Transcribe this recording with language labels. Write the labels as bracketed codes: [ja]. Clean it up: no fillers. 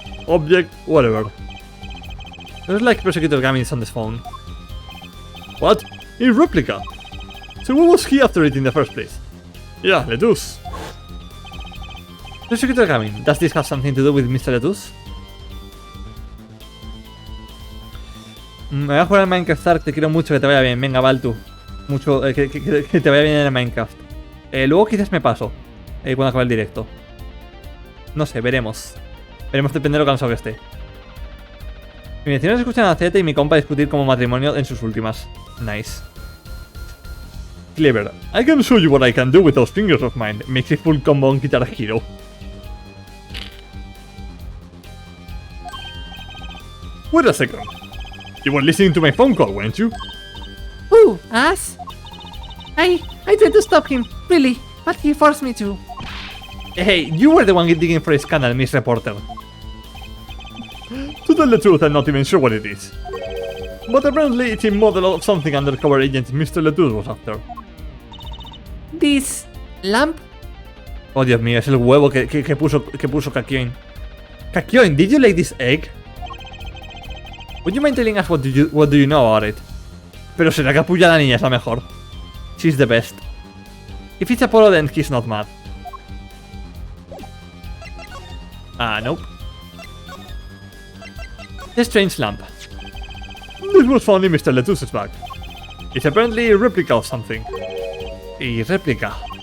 [en] Object, whatever. Looks like Prosecutor Gavin is on this phone. What? A replica? So what was he after it in the first place? Yeah, Letus. Prosecutor Gavin, does this have something to do with Mr. Letus? [es] Me voy a jugar al Minecraft Ark, te quiero mucho, que te vaya bien. Venga, Baltu. Mucho, que te vaya bien en el Minecraft. Luego quizás me paso, cuando acabe el directo. No sé, veremos. Veremos, depende de lo cansado que esté. Mis vecinos escuchan a Z y mi compa discutir como matrimonio en sus últimas. [en] Nice. Clever. I can show you what I can do with those fingers of mine. Makes a full combo on Guitar Hero. Wait a second. You were listening to my phone call, weren't you? Who? Us? I tried to stop him, really, but he forced me to. Hey, you were the one digging for a scandal, Miss Reporter. To tell the truth, I'm not even sure what it is. But apparently it's a model of something undercover agent Mr. Letus was after. This lamp? [es] Oh, Dios mío, es el huevo que puso Kakyoin. [en] Kakyoin, did you lay this egg? Would you mind telling us what do you know about it? [es] Pero será que apoya a la niña es la mejor. [en] She's the best. If it's Apollo, then he's not mad. Nope. The strange lamp. This was found in Mr. Letus's bag. It's apparently a replica of something. A replica.